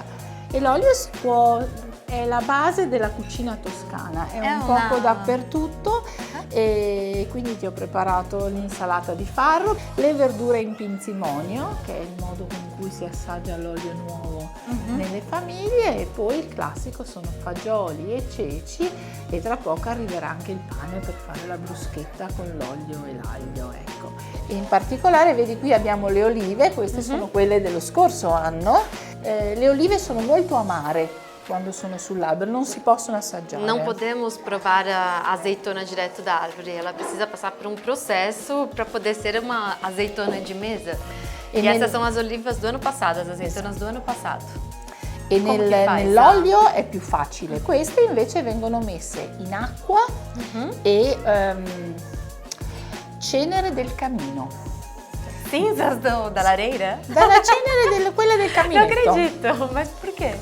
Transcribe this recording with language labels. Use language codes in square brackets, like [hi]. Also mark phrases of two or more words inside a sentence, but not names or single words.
[it] E l'olio è la base della cucina toscana, è un poco dappertutto e quindi ti ho preparato l'insalata di farro, le verdure in pinzimonio, che è il modo con cui si assaggia l'olio nuovo nelle famiglie, e poi il classico sono fagioli e ceci e tra poco arriverà anche il pane per fare la bruschetta con l'olio e l'aglio, ecco. E in particolare vedi qui abbiamo le olive, queste sono quelle dello scorso anno. Le olive sono molto amare quando sono sull'albero, non si possono assaggiare. [pt] Não podemos provar a azeitona direto da árvore, ela precisa passar por um processo para poder ser uma azeitona de mesa. E essas são as olivas do ano passado, as azeitonas do ano passado. [it] E nell'olio è più facile, queste invece vengono messe in acqua e cenere del camino. [pt] Cinzas da lareira? [it] Dalla cenere quella del caminetto. [pt] Non acredito, [it] ma perché?